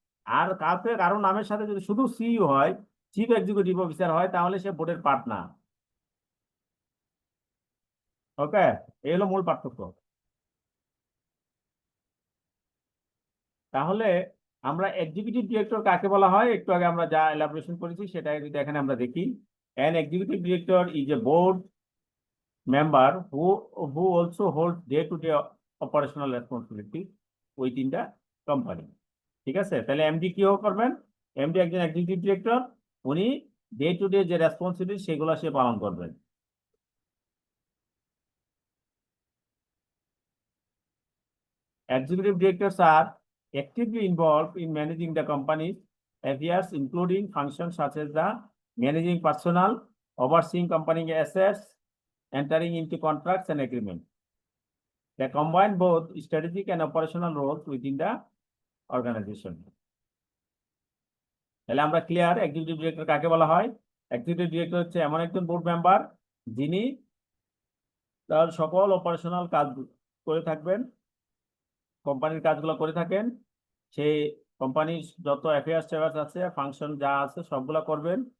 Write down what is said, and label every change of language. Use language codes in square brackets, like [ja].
[bn] আর কারো নামের সাথে যদি শুধু সিইও হয়, চিফ এক্সিকিউটিভ অফিসার হয়, তাহলে সে বোর্ডের পার্ট না। ওকে, এই হলো মূল পার্থক্য। তাহলে আমরা এক্সিকিউটিভ ডিরেক্টর কাকে বলা হয়, একটু আগে আমরা যা এলাবোরেশন করেছি সেটা যদি এখানে আমরা দেখি। [en] An executive director is a board member who also holds day-to-day operational responsibility within the company. [bn] ঠিক আছে, তাহলে এমডি কি করবেন? এমডি একজন এক্সিকিউটিভ ডিরেক্টর, উনি ডে টু ডে যে রেসপন্সিবিলিটি সেগুলো সে পালন করবেন। [en] Executive directors are actively involved in managing the company's affairs, including functions such as the managing personnel, overseeing company assets, entering into contracts and agreements. They combine both strategic and operational roles within the organization. [bn] তাহলে আমরা clear, executive director কাকে বলা হয়? Executive director হচ্ছে এমন একজন board member যিনি তার সকল অপারেশনাল কাজ করে থাকবেন, কোম্পানির কাজগুলো করে থাকেন। সেই কোম্পানির যত অ্যাফেয়ার্স আছে, ফাংশন যা আছে সবগুলা করবেন।